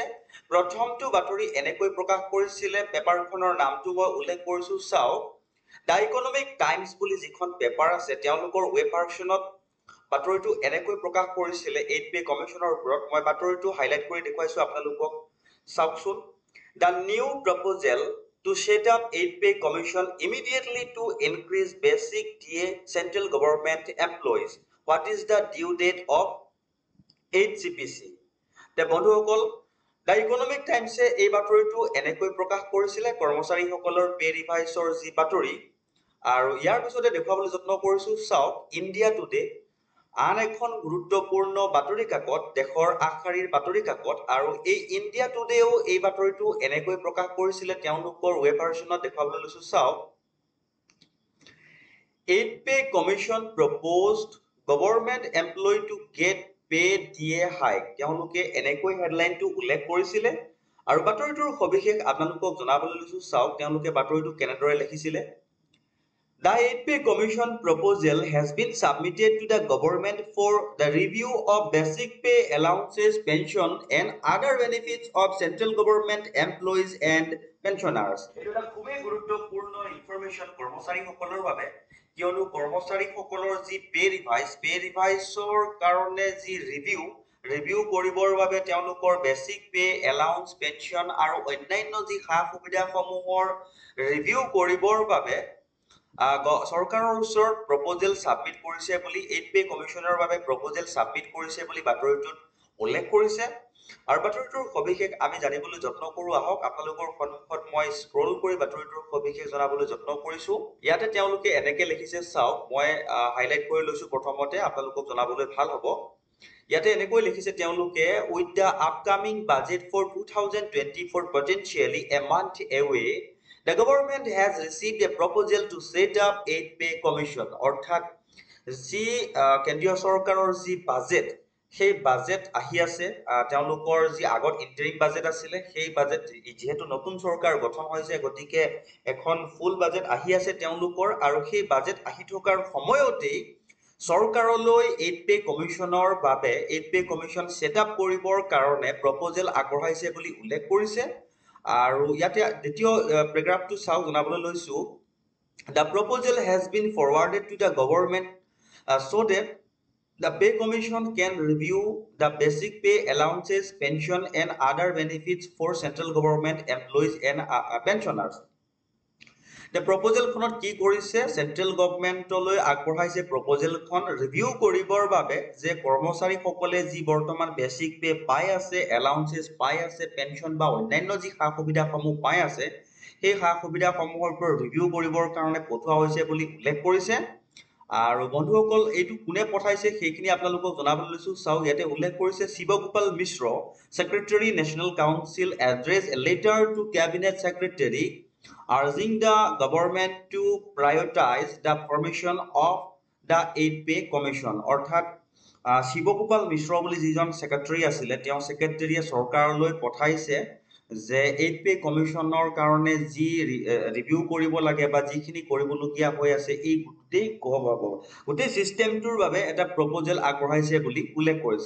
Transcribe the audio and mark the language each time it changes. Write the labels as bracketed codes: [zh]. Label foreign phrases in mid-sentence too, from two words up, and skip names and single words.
[as] প্ৰথমটো বাতৰি এনেকৈ প্ৰকাশ কৰিছিলে, পেপাৰখনৰ নামটো মই উল্লেখ কৰিছো। চাওক, দ্য ইকনমিক টাইমছ বুলি যিখন পেপাৰ আছে তেওঁলোকৰ [en] web versionত [as] বাতৰিটো এনেকৈ প্ৰকাশ কৰিছিলে 8 [en] pay commissionৰ [as] ওপৰত। মই বাতৰিটো হাইলাইট কৰি দেখুৱাইছো আপোনালোকক। [en] চাওকচোন, the new proposal to set up 8 pay commission immediately to increase basic DA central government employees. What is the due date of 8 CPC? [as] তে বন্ধুসকল, দ্য ইকনমিক টাইমছে এই বাতৰিটো এনেকৈ প্ৰকাশ কৰিছিলে কৰ্মচাৰীসকলৰ [en] pay reviseৰ [as] যি বাতৰি। আৰু ইয়াৰ পিছতে দেখুৱাবলৈ যত্ন কৰিছো। চাওক, ইণ্ডিয়া টুডে আন এখন গুৰুত্বপূৰ্ণ বাতৰি কাকত, দেশৰ আগশাৰীৰ বাতৰি কাকত। আৰু এই ইণ্ডিয়া টুডেও এই বাতৰিটো এনেকৈ প্ৰকাশ কৰিছিলে তেওঁলোকৰ [en] web versionত। [as] দেখুৱাবলৈ লৈছো। চাওক, [en] 8 pay commission proposed government employee to get pay DA hike, [as] তেওঁলোকে এনেকৈ হেডলাইনটো উল্লেখ কৰিছিলে। আৰু বাতৰিটোৰ সবিশেষ আপোনালোকক জনাবলৈ লৈছো। চাওক, তেওঁলোকে বাতৰিটো কেনেদৰে লিখিছিলে। [en] The 8 pay commission proposal has been submitted to the government for the review of basic pay, allowances, pension and other benefits of central government employees and pensioners. [as] এইটো এটা খুবেই গুৰুত্বপূৰ্ণ information kormochariসকলৰ বাবে, কিয়নো কৰ্মচাৰীসকলৰ যি [en] pay reviseৰ [as] কাৰণে যি ৰিভিউ কৰিবৰ বাবে তেওঁলোকৰ [en] basic pay, [as] এলাউন্স, পেনশন আৰু অন্যান্য যি সা সুবিধাসমূহৰ ৰিভিউ কৰিবৰ বাবে চৰকাৰৰ ওচৰত [en] proposal submit [as] কৰিছে বুলি 8 [en] pay commissionৰ [as] বাবে [en] proposal submit [as] কৰিছে বুলি বাতৰিটোত উল্লেখ কৰিছে। আৰু বাতৰিটোৰ সবিশেষ আমি জানিবলৈ যত্ন কৰো। আহক, আপোনালোকৰ সন্মুখত মই স্ক্ৰল কৰি বাতৰিটোৰ সবিশেষ জনাবলৈ যত্ন কৰিছো। ইয়াতে তেওঁলোকে এনেকৈ লিখিছে। চাওক, মই হাইলাইট কৰি লৈছো প্ৰথমতে, আপোনালোকক জনাবলৈ ভাল হ'ব। ইয়াতে এনেকৈ লিখিছে তেওঁলোকে, [en] with the upcoming budget for 2024 potentially a month away, the government has received a proposal to set up 8 pay commission. [as] অৰ্থাৎ যি কেন্দ্ৰীয় চৰকাৰৰ যি বাজেট, সেই বাজেট আহি আছে। তেওঁলোকৰ যি আগত [en] interim budget [as] আছিলে, সেই বাজেট যেহেতু নতুন চৰকাৰ গঠন হৈছে, গতিকে এখন [en] full budget [as] আহি আছে তেওঁলোকৰ। আৰু সেই বাজেট আহি থকাৰ সময়তেই চৰকাৰলৈ 8 [en] pay commissionৰ [as] বাবে 8 [en] pay commission set up [as] কৰিবৰ কাৰণে প্ৰপ'জেল আগবঢ়াইছে বুলি উল্লেখ কৰিছে। আৰু ইয়াতে দ্বিতীয় পেৰাগ্ৰাফটো চাওক, জনাবলৈ লৈছো, [en] the proposal has been forwarded to the government so that the pay commission can review the basic pay, allowances, pension and other benefits for central government employees and pensioners. The proposal [as] খনত কি কৰিছে, [en] central governmentলৈ [as] আগবঢ়াইছে প্ৰপ'জেলখন ৰিভিউ কৰিবৰ বাবে যে কৰ্মচাৰীসকলে যি বৰ্তমান [en] basic pay [as] পাই আছে, এলাউন্সেস পাই আছে, পেনশন বা অন্যান্য যি সা সুবিধাসমূহ পাই আছে, সেই সা সুবিধাসমূহৰ ওপৰত ৰিভিউ কৰিবৰ কাৰণে পঠোৱা হৈছে বুলি উল্লেখ কৰিছে। আৰু বন্ধুসকল, এইটো কোনে পঠাইছে সেইখিনি আপোনালোকক জনাবলৈ লৈছো। চাওক, ইয়াতে উল্লেখ কৰিছে, [en] শিৱগোপাল মিশ্ৰ, secretary National Council, address a letter to cabinet secretary urging the government to prioritize the formation of the 8 pay commission. [as] অৰ্থাৎ শিৱগোপাল মিশ্ৰ বুলি যিজন সেক্ৰেটাৰী আছিলে, তেওঁ সেক্ৰেটাৰীয়ে চৰকাৰলৈ পঠাইছে যে 8 [en] pay commissionৰ [as] কাৰণে যি ৰিভিউ কৰিব লাগে বা যিখিনি কৰিবলগীয়া হৈ আছে, এই গোটেই সিস্টেমটোৰ বাবে এটা প্ৰপ'জেল আগবঢ়াইছে বুলি উল্লেখ কৰিছে।